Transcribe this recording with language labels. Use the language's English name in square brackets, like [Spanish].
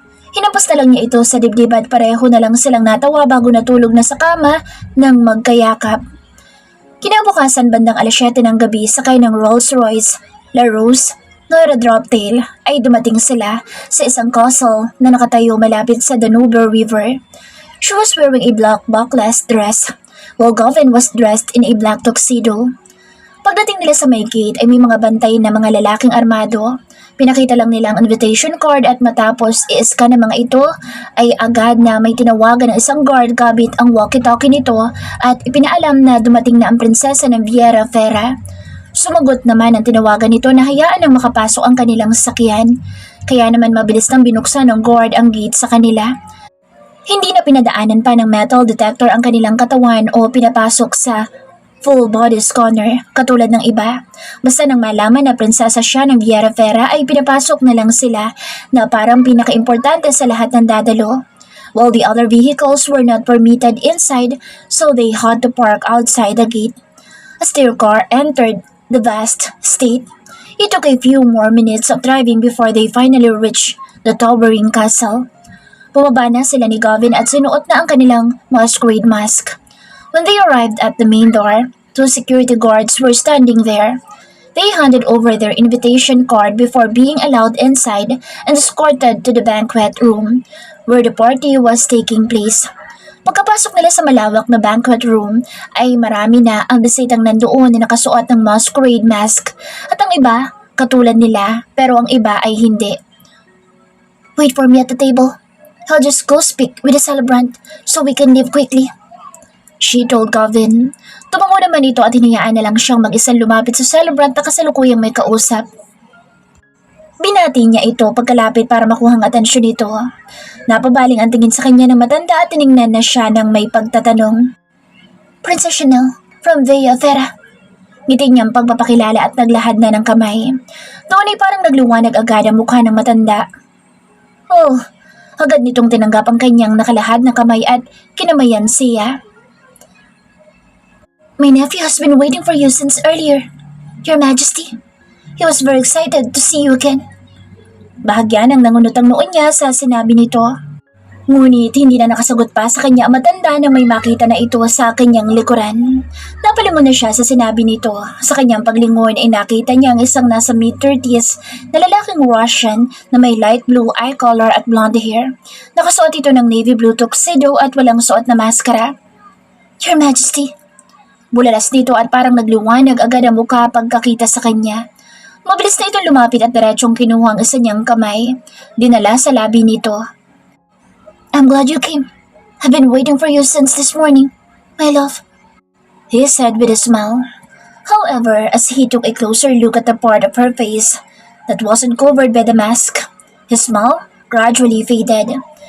[Filipino] Hinampas na lang niya ito sa dibdib at pareho na lang silang natawa bago natulog na sa kama ng magkayakap. Kinabukasan bandang 7:00 ng gabi sakay ng Rolls Royce, La Rose, Nora Droptail ay dumating sila sa isang castle na nakatayo malapit sa Danube River. [English] She was wearing a black backless dress, while Gavin was dressed in a black tuxedo. [Filipino] Pagdating nila sa may gate ay may mga bantay na mga lalaking armado. Pinakita lang nila ang invitation card at matapos i-scan ng mga ito ay agad na may tinawagan ng isang guard gamit ang walkie-talkie nito at ipinaalam na dumating na ang prinsesa ng Viera Fera. Sumagot naman ang tinawagan nito na hayaan ang makapasok ang kanilang sasakyan. Kaya naman mabilis nang binuksan ng guard ang gate sa kanila. Hindi na pinadaanan pa ng metal detector ang kanilang katawan o pinapasok sa full body scanner katulad ng iba. Basta nang malaman na prinsesa siya ng Viera Fera ay pinapasok na lang sila na parang pinakaimportante sa lahat ng dadalo. [English] While the other vehicles were not permitted inside, so they had to park outside the gate. As their car entered the vast estate, it took a few more minutes of driving before they finally reached the towering castle. [Filipino] Bumaba na sila ni Gavin at sinuot na ang kanilang masquerade mask. [English] When they arrived at the main door, two security guards were standing there. They handed over their invitation card before being allowed inside and escorted to the banquet room where the party was taking place. [Filipino] Pagkapasok nila sa malawak na banquet room ay marami na ang bisitang nandoon na nakasuot ng masquerade mask at ang iba katulad nila pero ang iba ay hindi. [English] Wait for me at the table. I'll just go speak with the celebrant so we can leave quickly. She told Gavin. [Filipino] Tumango naman ito at hinayaan na lang siyang mag-isang lumapit sa celebrant na kasalukuyang may kausap. Binati niya ito pagkalapit para makuha ang atensyon nito. Napabaling ang tingin sa kanya ng matanda at tiningnan na siya ng may pagtatanong. [English] Princess Chanel from Villa Fera. [Filipino] Ngiti niyang pagpapakilala at naglahad na ng kamay. Noon ay parang nagluwanag agad ang mukha ng matanda. Oh, agad nitong tinanggap ang kanyang nakalahad na kamay at kinamayan siya. [English] My nephew has been waiting for you since earlier, Your Majesty. He was very excited to see you again. [Filipino] Bahagya ng nangunutang noon niya sa sinabi nito. Ngunit hindi na nakasagot pa sa kanya ang matanda na may makita na ito sa kanyang likuran. Napalingon na siya sa sinabi nito. Sa kanyang paglingon ay nakita niya ang isang nasa mid-30s na lalaking Russian na may light blue eye color at blonde hair. Nakasuot ito ng navy blue tuxedo at walang suot na maskara. [English] Your Majesty. [Filipino] Bulalas dito at parang nagliwanag agad ang mukha pagkakita sa kanya. Mabilis na itong lumapit at diretsong kinuha ang isa niyang kamay. Dinala sa labi nito. [English] I'm glad you came. I've been waiting for you since this morning, my love. He said with a smile. However, as he took a closer look at the part of her face that wasn't covered by the mask, his smile gradually faded.